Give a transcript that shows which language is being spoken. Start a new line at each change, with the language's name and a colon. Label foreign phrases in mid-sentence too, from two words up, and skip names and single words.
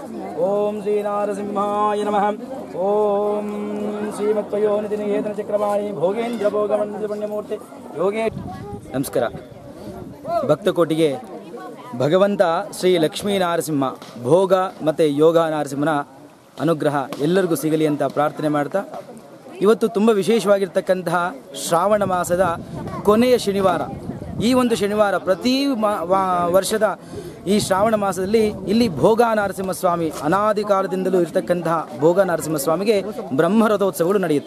Sanskrit: ओम श्रीनारसिंहाय नमः। ओम श्रीमत्पयोनिधिनिकेतनचक्रवाणी भोगेन्द्र भोगमण्डलपुण्यमूर्ति योगे।
Kannada: ನಮಸ್ಕಾರ ಭಕ್ತಕೋಟಿಗೆ ಭಗವಂತ ಶ್ರೀ ಲಕ್ಷ್ಮೀ ನರಸಿಂಹ ಭೋಗ ಮತ್ತು ಯೋಗ ನರಸಿಂಹನ ಅನುಗ್ರಹ ಎಲ್ಲರಿಗೂ ಸಿಗಲಿ ಅಂತ ಪ್ರಾರ್ಥನೆ ಮಾಡ್ತಾ, ಇವತ್ತು ತುಂಬ ವಿಶೇಷವಾಗಿರ್ತಕ್ಕಂತಹ ಶ್ರಾವಣ ಮಾಸದ ಕೊನೆಯ ಶನಿವಾರ. ಈ ಒಂದು ಶನಿವಾರ ಪ್ರತಿ ವರ್ಷದ ಈ ಶ್ರಾವಣ ಮಾಸದಲ್ಲಿ ಇಲ್ಲಿ ಭೋಗ ನರಸಿಂಹಸ್ವಾಮಿ ಅನಾದಿ ಕಾಲದಿಂದಲೂ ಇರತಕ್ಕಂತಹ ಭೋಗ ನರಸಿಂಹಸ್ವಾಮಿಗೆ ಬ್ರಹ್ಮರಥೋತ್ಸವಗಳು ನಡೆಯುತ್ತೆ.